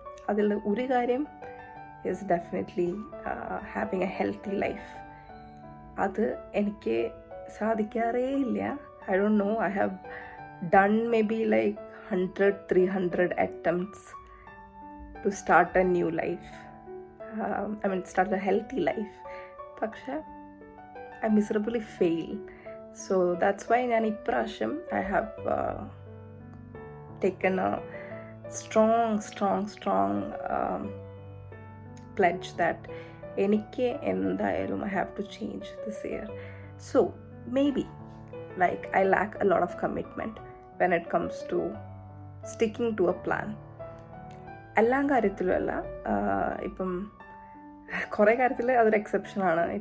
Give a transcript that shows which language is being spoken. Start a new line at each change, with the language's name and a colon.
Malayalam: അതിൽ ഒരു കാര്യം
English: Is definitely having a healthy life.
Malayalam: അത് എനിക്ക് സാധിക്കാറേ ഇല്ല.
English: I don't know, I have done maybe like 100-300 attempts to start a new life. I mean start a healthy life. പക്ഷെ I miserably fail. So that's why
Malayalam: ഞാൻ ഇപ്രാവശ്യം
English: I have taken a strong pledge that
Malayalam: എനിക്ക് എന്തായാലും
English: I have to change this year. So maybe like I lack a lot of commitment when it comes to sticking to a plan.
Malayalam: എല്ലാ കാര്യത്തിലും അല്ല, ഇപ്പം കുറേ കാര്യത്തിൽ അതൊരു എക്സെപ്ഷനാണ്.